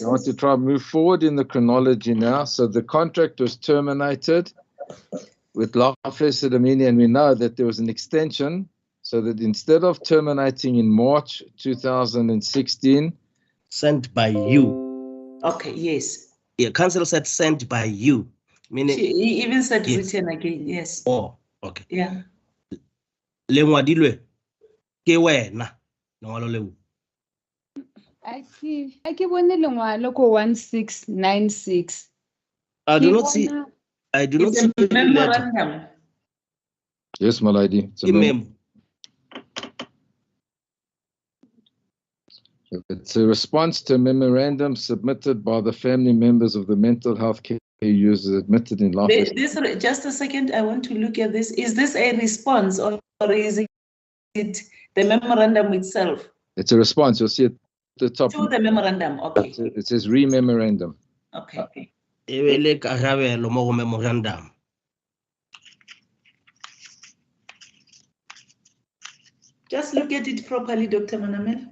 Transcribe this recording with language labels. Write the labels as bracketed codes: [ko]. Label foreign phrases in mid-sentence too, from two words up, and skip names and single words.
[en] want to try and move forward in the chronology now. So the contract was terminated with Life Esidimeni, and we know that there was an extension, so that instead of terminating in March 2016, Sent by you. Okay, yes. Yeah, council said sent by you, meaning. He even said Yes. written again, yes. Oh, okay. Yeah. [nso] Le ngwadilwe ke wena lengwalo leo. a ke bone lengwalo ko 1696. [en] I do [nso] Ke [en] not see. [nso] bona- [en] I do not It's see a any letter. memorandum. yes, my lady, it's a Memo. It's a response to a memorandum submitted by the family members of the mental health care users admitted in Life Esidimeni. Just a second, I want to look at this. Is this a response or is it the memorandum itself? It's a response. You'll see at the top. To the memorandum, okay. It says re-memorandum. Okay. [nso] Ewele karabelo mo go memorandum. [en] Just look at it properly, Dr. Manamel.